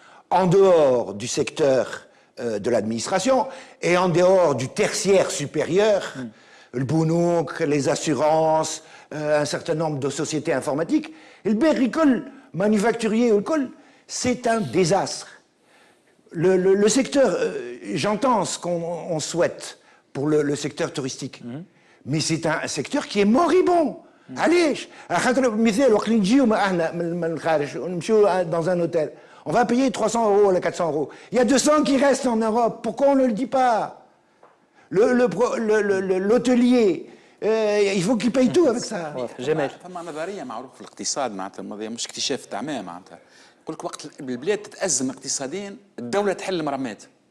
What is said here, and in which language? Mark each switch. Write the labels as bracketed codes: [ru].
[fr] En dehors du secteur de l'administration et en dehors du tertiaire supérieur, le bounouk, les assurances, un certain nombre de sociétés informatiques, le berricole manufacturier, c'est un désastre. Le secteur, j'entends ce qu'on souhaite pour le secteur touristique, mais c'est un secteur qui est moribond. [ar] علاش؟ خاطر مثال وقت اللي نجيو من الخارج ونمشيو [fr] dans un hôtel, on va payer 300 € ou 400 €. Il y a 200 qui restent en Europe. Pourquoi on ne le dit pas? L'hôtelier, il faut qu'il paye tout avec ça. [ar] جمال. فما نظريه معروفه في الاقتصاد معناتها الماضيه مش اكتشاف تاع معناتها يقول لك وقت البلاد تتازم اقتصاديا الدوله تحل مرمات.